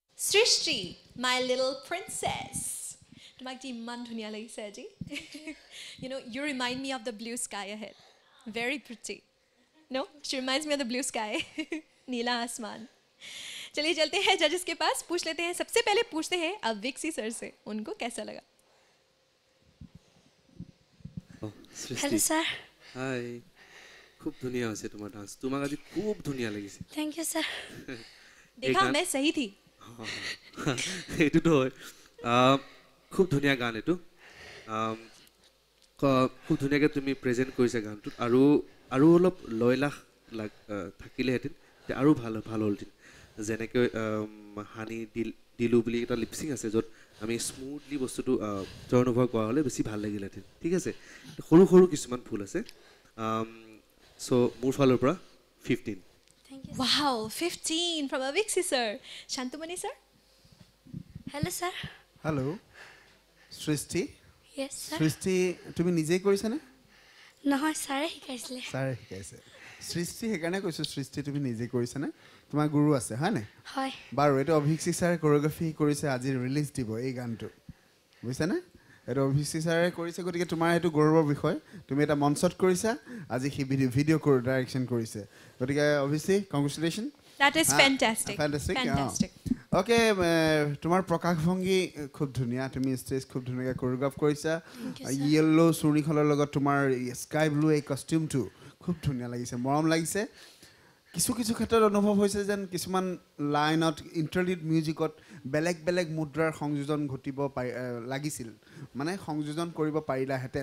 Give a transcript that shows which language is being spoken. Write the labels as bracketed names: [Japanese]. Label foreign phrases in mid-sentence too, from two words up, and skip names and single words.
[English] Srishti, my little princess. [Assamese] তোমাক যি ইমান ধুনীয়া লাগিছে আজি [English] you know you remind me of the blue sky ahead, very pretty. No, she reminds me of the blue sky. [Hindi] नीला आसमान. चलिए चलते हैं जजेस के पास, पूछ लेते हैं. सबसे पहले पूछते हैं अविक्सी सर से, उनको कैसा लगा. [English] Hello sir. [Assamese] हाय. খুব ধুনীয়া আছে তোমার ডান্স. তোমাক আজি খুব ধুনিয়া লাগিছে. [English] thank you sir. [Hindi] देखा मैं सही थी. [Assamese] এইটো তো খুব ধুনিয়া গান এটো. খুব ধুনিয়াকে তুমি প্ৰেজেন্ট কৰিছা গানটোত, আৰু অলপ লয়লাখ থাকিলেহেঁতেন আৰু ভাল হ'লহেঁতেন. যেনেকৈ হানি দিলো বুলি এটা লিপচিং আছে য'ত আমি স্মুথলি বস্তুটো অনুভৱ কৰা হ'লে বেছি ভাল লাগিলেহেঁতেন. ঠিক আছে, সৰু সৰু কিছুমান ভুল আছে. চ' মোৰ ফালৰ পৰা 15. [English] Wow, 15 from Aviksi sir. Shantumani sir. Hello sir. Hello Srishti. Yes sir. [Assamese] सृष्टि তুমি নিজে কৰিছানে? নহয় ছাৰে শিকাইছিলে. ছাৰে শিকাইছে. সৃষ্টি সেইকাৰণে কৈছোঁ সৃষ্টি তুমি নিজে কৰিছানে? তোমাৰ গুৰু আছে হয়নে? হয়. বাৰু এইটো অভিষেক ছাৰে কোৰিঅ'গ্ৰাফি কৰিছে, আজি ৰিলিজ দিব এই গানটো, বুজিছানে? এইটো অভিষেক ছাৰে কৰিছে, গতিকে তোমাৰ এইটো গৌৰৱৰ বিষয়. তুমি এটা মঞ্চত কৰিছা, আজি সি ভিডিঅ' ডাইৰেকশ্যন কৰিছে, গতিকে অভিষেক কংগ্ৰেচুলেশ্যন. [English] That is fantastic. Fantastic. [Assamese] ওকে, তোমাৰ প্ৰকাশভংগী খুব ধুনীয়া, তুমি ষ্টেজ খুব ধুনীয়াকৈ কোৰিঅ'গ্ৰাফ কৰিছা. য়েল্ল' চুৰিখনৰ লগত তোমাৰ [English] sky blue [Assamese] এই কষ্টিউমটো খুব ধুনীয়া লাগিছে, মৰম লাগিছে. কিছু ক্ষেত্ৰত অনুভৱ হৈছে যেন কিছুমান লাইনত [English] interlude music [Assamese] বেলেগ বেলেগ মুদ্ৰাৰ সংযোজন ঘটিব লাগিছিল, মানে সংযোজন কৰিব পাৰিলাহেঁতেন.